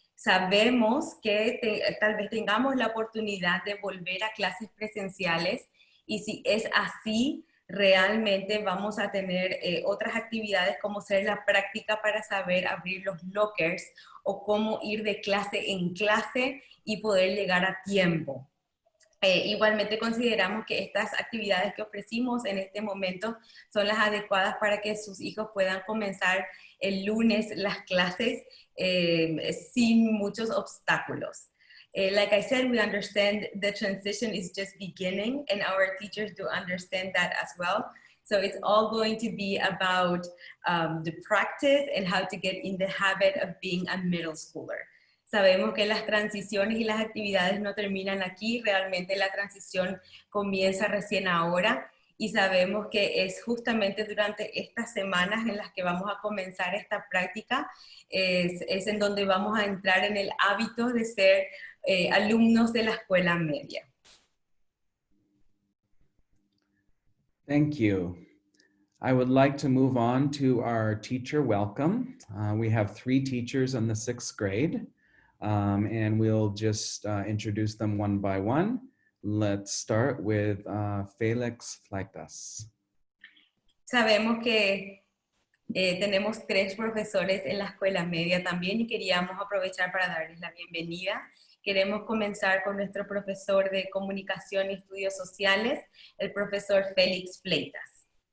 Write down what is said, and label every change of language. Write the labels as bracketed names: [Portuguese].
[Spanish] Sabemos que tal vez tengamos la oportunidad de volver a clases presenciales, y si es así, realmente vamos a tener otras actividades como ser la práctica para saber abrir los lockers o cómo ir de clase en clase y poder llegar a tiempo. Igualmente consideramos que estas actividades que ofrecimos en este momento son las adecuadas para que sus hijos puedan comenzar el lunes las clases sin muchos obstáculos. [English] Like I said, we understand the transition is just beginning, and our teachers do understand that as well. So it's all going to be about the practice and how to get in the habit of being a middle schooler. [Spanish] Sabemos que las transiciones y las actividades no terminan aquí, realmente la transición comienza recién ahora, y sabemos que es justamente durante estas semanas en las que vamos a comenzar esta práctica, es en donde vamos a entrar en el hábito de ser alumnos de la escuela media. [English] Thank you. I would like to move on to our teacher welcome. We have 3 teachers in the 6th grade, and we'll just introduce them one by one. Let's start with Felix Fleitas. [Spanish] Sabemos que tenemos 3 profesores en la escuela media también, y queríamos aprovechar para darles la bienvenida. Queremos comenzar con nuestro profesor de Comunicación y Estudios Sociales, el profesor Félix Fleitas.